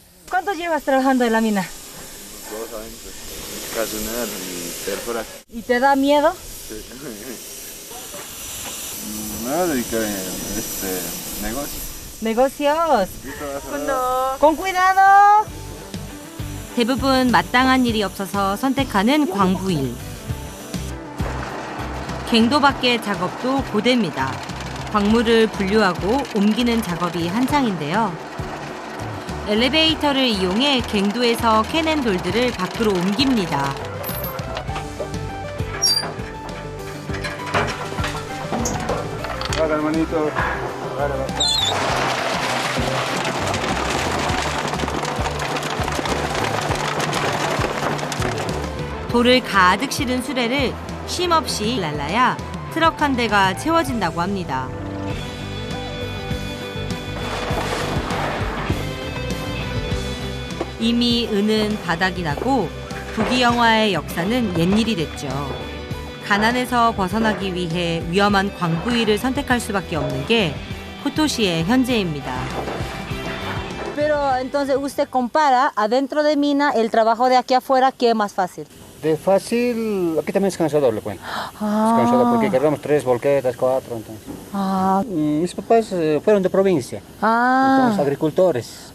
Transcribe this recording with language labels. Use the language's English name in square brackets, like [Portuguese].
[Spanish] ¿Cuánto llevas trabajando en la mina? 2 años. Ocasionar y perforar. ¿Y te da miedo? Me voy a dedicar a negocio. Negocios. Y trabajar. Con cuidado. [Korean] 대부분 마땅한 일이 없어서 선택하는 광부일. 갱도 밖의 작업도 고됩니다. 광물을 분류하고 옮기는 작업이 한창인데요. 엘리베이터를 이용해 갱도에서 캐낸 돌들을 밖으로 옮깁니다. [Spanish] Vale, hermanito. Vale, vale. [Korean] 돌을 가득 실은 수레를 쉼없이 날라야 트럭 한 대가 채워진다고 합니다. 이미 은은 바닥이 나고 부귀영화의 역사는 옛일이 됐죠. 가난에서 벗어나기 위해 위험한 광부일을 선택할 수밖에 없는 게 포토시의 현재입니다. [Spanish] Pero entonces usted compara adentro de mina el trabajo de aquí afuera, ¿qué es más fácil? De fácil, aquí también es cansador, le cuento. Es cansador porque cargamos 3 volquetas, 4, entonces. Ah, Mis papás fueron de provincia, entonces agricultores.